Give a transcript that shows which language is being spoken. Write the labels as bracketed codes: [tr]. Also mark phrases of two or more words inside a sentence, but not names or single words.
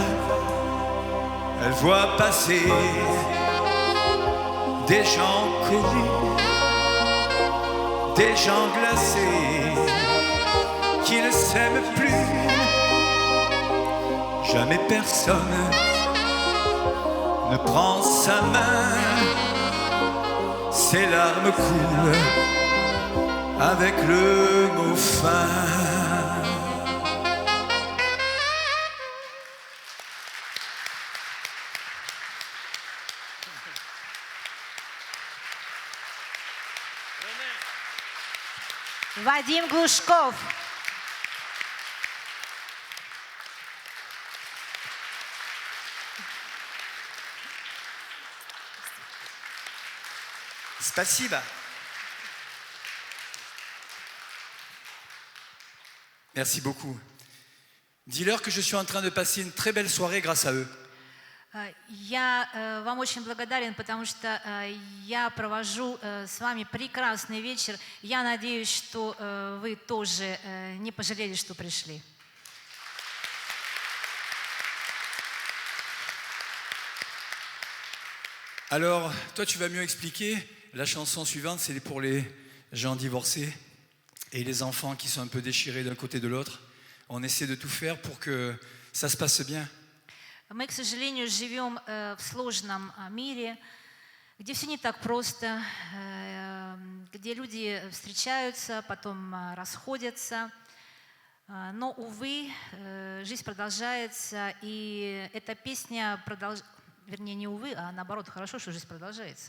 [fr] Elle voit passer des gens connus, des gens glacés qui ne s'aiment plus. Jamais personne ne prend sa main, ses larmes coulent avec le mot fin. [ru] Вадим Глушков. Спасибо. [fr] Merci beaucoup. Dis-leur que je suis en train de passer une très belle soirée grâce à eux. [ru] Я вам очень благодарен, потому что я провожу с вами прекрасный вечер. Я надеюсь, что вы тоже не пожалели, что пришли. [fr] Alors, toi, tu vas mieux expliquer. La chanson suivante, c'est pour les gens divorcés et les enfants qui sont un peu déchirés d'un côté et de l'autre. On essaie de tout faire pour que ça se passe bien. [ru] Мы, к сожалению, живем в сложном мире, где все не так просто, где люди встречаются, потом расходятся. Но, увы, жизнь продолжается, и эта песня вернее, не увы, а наоборот, хорошо, что жизнь продолжается.